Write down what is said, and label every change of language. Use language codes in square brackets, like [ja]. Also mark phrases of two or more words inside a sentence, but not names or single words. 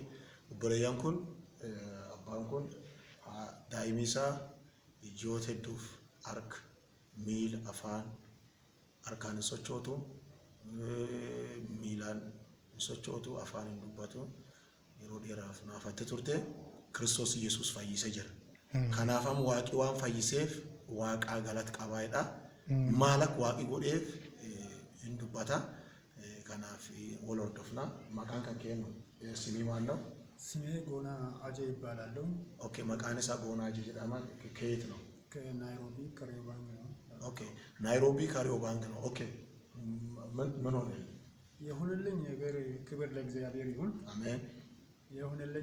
[om] Obboleeyyan kun abbaan kun daa'imni isaa ijoollee hedduuf harka, miila, afaan harkaan sochootu, miilaan sochootu, afaan hin dubbatu yeroo dheeraaf naafatte turte. Kiristoos Yesuus fayyisee jira. Kanaafam waaqi waan fayyiseef waaqaa galata qabaayedha. Maalak waaqi godheef hin dubbata. Kanaaf wal hordofna. Maqaan kan kennu simii maal ነው? [am] ስሜ ጎና አጄ ይባላል። [om] ኦኬ maqaan isaa ጎና አጄ jedhama [am] ከየት ነው? ከናይሮቢ ካሪዮባንግ ነው። ኦኬ ናይሮቢ ካሪዮባንግ ነው። ኦኬ ምን ሆነ? የሆነልኝ ነገር ክብር ለእግዚአብሔር ይሁን። አሜን። የሆነልኝ